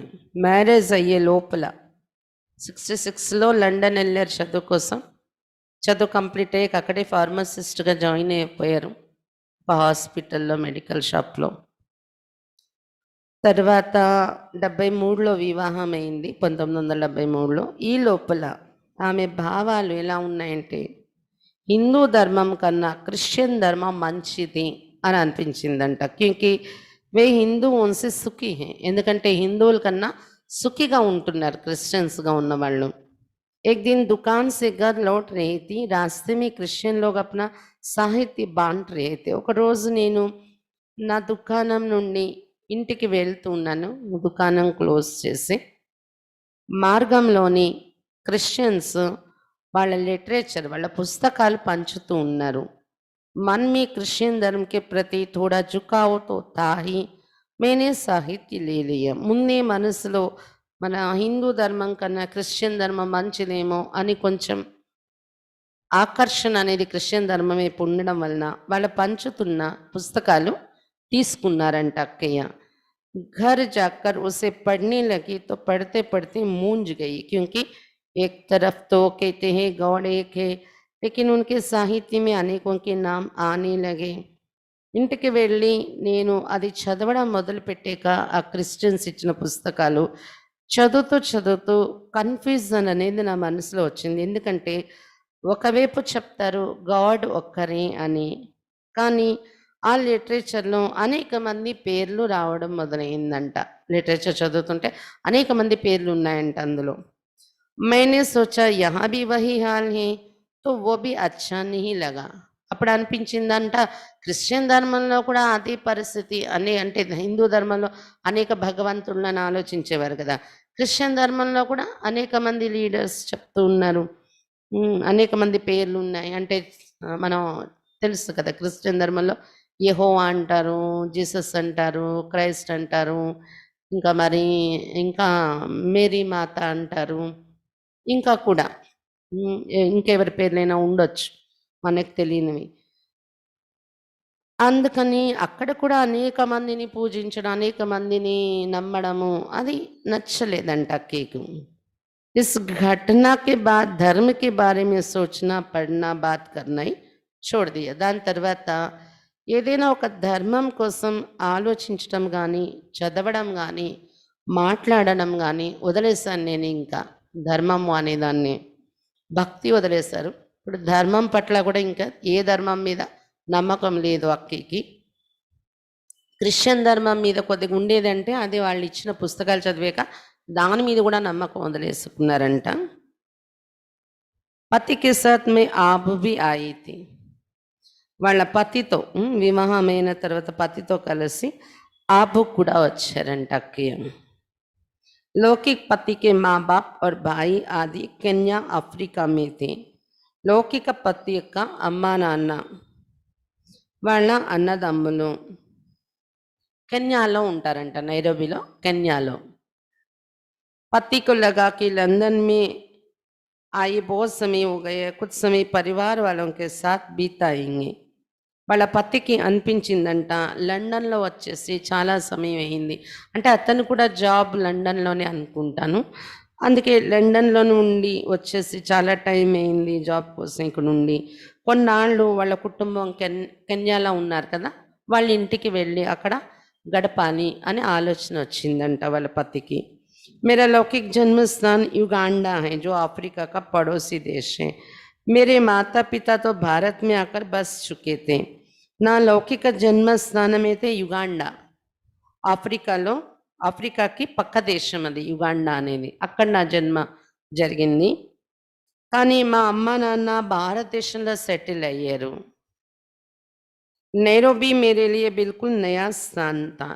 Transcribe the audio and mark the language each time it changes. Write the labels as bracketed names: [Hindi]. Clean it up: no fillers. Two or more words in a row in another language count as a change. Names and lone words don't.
[Telugu] మ్యారేజ్ అయ్యే లోపల 66లో లండన్ వెళ్ళారు చదువు కోసం. చదువు కంప్లీట్ అయ్యాక అక్కడే ఫార్మసిస్ట్గా జాయిన్ అయిపోయారు ఒక హాస్పిటల్లో, మెడికల్ షాప్లో. తర్వాత 73లో వివాహం అయింది, 1973లో. ఈ లోపల ఆమె భావాలు ఎలా ఉన్నాయంటే హిందూ ధర్మం కన్నా క్రిస్టియన్ ధర్మం మంచిది అని అనిపించిందంట. [Hindi] क्योंकि वे हिंदुओं से सुखी हैं, [Telugu] ఎందుకంటే హిందువుల కన్నా సుఖిగా ఉంటున్నారు క్రిస్టియన్స్గా ఉన్నవాళ్ళు. [Hindi] एक दिन दुकान से घर लौट रही थी, रास्ते में क्रिश्चियन लोग अपना साहित्य बांट रहे थे. [Telugu] ఒక రోజు నేను నా దుకాణం నుండి ఇంటికి వెళ్తూ ఉన్నాను, దుకాణం క్లోజ్ చేసి. మార్గంలోని క్రిస్టియన్స్ వాళ్ళ లిటరేచర్, వాళ్ళ పుస్తకాలు పంచుతూ ఉన్నారు. [Hindi] मन में क्रिश्चियन धर्म के प्रति थोड़ा झुकाव तो था ही, मैंने साहित्य ले लिया. [Telugu] ముందే మనసులో మన హిందూ ధర్మం కన్నా క్రిస్టియన్ ధర్మం మంచిదేమో అని కొంచెం ఆకర్షణ అనేది క్రిస్టియన్ ధర్మం వైపు ఉండడం వలన వాళ్ళు పంచుతున్న పుస్తకాలు తీసుకున్నారంట అక్కయ్య. [Hindi] घर जाकर उसे पढ़ने लगी तो पढ़ते पढ़ते मूंझ गई, क्योंकि एक तरफ तो कहते हैं गॉड एक है, लेकिन उनके साहित्य में अनेकों के नाम आने लगे. [Telugu] ఇంటికి వెళ్ళి నేను అది చదవడం మొదలుపెట్టాక ఆ క్రిస్టియన్స్ ఇచ్చిన పుస్తకాలు చదువుతూ కన్ఫ్యూజన్ అనేది నా మనసులో వచ్చింది. ఎందుకంటే ఒకవైపు చెప్తారు గాడ్ ఒక్కరే అని, కానీ ఆ లిటరేచర్లో అనేక మంది పేర్లు రావడం మొదలైందంట. లిటరేచర్ చదువుతుంటే అనేక మంది పేర్లు ఉన్నాయంట అందులో. [Hindi] मैंने सोचा यहाँ भी वही हाल है तो वो भी अच्छा नहीं लगा. [Telugu] అప్పుడు అనిపించిందంట క్రిస్టియన్ ధర్మంలో కూడా అదే పరిస్థితి అని, అంటే హిందూ ధర్మంలో అనేక భగవంతులను ఆలోచించేవారు కదా, క్రిస్టియన్ ధర్మంలో కూడా అనేక మంది లీడర్స్ చెప్తూ ఉన్నారు, అనేక మంది పేర్లు ఉన్నాయి. అంటే మనం తెలుసు కదా, క్రిస్టియన్ ధర్మంలో యెహోవా అంటారు, జీసస్ అంటారు, క్రైస్ట్ అంటారు, ఇంకా మరి ఇంకా మేరీ మాత అంటారు, ఇంకా కూడా ఇంకెవరి పేర్లైనా ఉండొచ్చు మనకు తెలియనివి. అందుకని అక్కడ కూడా అనేక మందిని పూజించడం, అనేక మందిని నమ్మడము అది నచ్చలేదంట అక్కయ్యకు. [Hindi] इस घटना के बाद धर्म के बारे में सोचना पढ़ना बात करना ही छोड़ दिया. [Telugu] దాని తర్వాత ఏదైనా ఒక ధర్మం కోసం ఆలోచించడం కానీ, చదవడం కానీ, మాట్లాడడం కానీ వదిలేశాను నేను. ఇంకా ధర్మము అనేదాన్ని, భక్తి వదిలేశారు. ఇప్పుడు ధర్మం పట్ల కూడా ఇంకా ఏ ధర్మం మీద నమ్మకం లేదు అక్కకి. క్రిస్టియన్ ధర్మం మీద కొద్దిగా ఉండేదంటే అది వాళ్ళు ఇచ్చిన పుస్తకాలు చదివాక దాని మీద కూడా నమ్మకం వదిలేసుకున్నారంట. [Hindi] पति के साथ में आबू भी आई थी, [Telugu] వాళ్ళ పతితో వివాహమైన తర్వాత పతితో కలిసి ఆబు కూడా వచ్చారంట అక్కయ్య. [Hindi] लौकिक पति के माँ बाप और भाई आदि केन्या अफ्रीका में थे. [Telugu] లౌకిక పతి యొక్క అమ్మా నాన్న వాళ్ళ అన్నదమ్ములు కెన్యాలో ఉంటారంట, నైరోబీలో, కెన్యాలో. [Hindi] पति को लगा कि लंदन में आई बहुत समय हो गए, कुछ समय परिवार वालों के साथ बीताएंगे. [Telugu] వాళ్ళ పతికి అనిపించిందంట లండన్లో వచ్చేసి చాలా సమయం అయింది, అంటే అతను కూడా జాబ్ లండన్లోనే అనుకుంటాను, అందుకే లండన్లో నుండి వచ్చేసి చాలా టైం అయింది జాబ్ కోసం ఇక్కడ నుండి. కొన్నాళ్ళు వాళ్ళ కుటుంబం కెన్యాలో ఉన్నారు కదా, వాళ్ళ ఇంటికి వెళ్ళి అక్కడ గడపాలి అని ఆలోచన వచ్చిందంట వాళ్ళ పతికి. [Hindi] मेरा लौकिक जन्म स्थान युगांडा है जो अफ्रीका का पड़ोसी देश है. मेरे माता पिता तो भारत में आकर बस चुके थे. [Telugu] నా లౌకిక జన్మస్థానం అయితే యుగాండా, ఆఫ్రికాలో, ఆఫ్రికాకి పక్క దేశం అది యుగాండా అనేది, అక్కడ నా జన్మ జరిగింది. కానీ మా అమ్మ నాన్న భారతదేశంలో సెటిల్ అయ్యారు. [Hindi] नैरोबी मेरे लिए बिल्कुल नया स्थान था.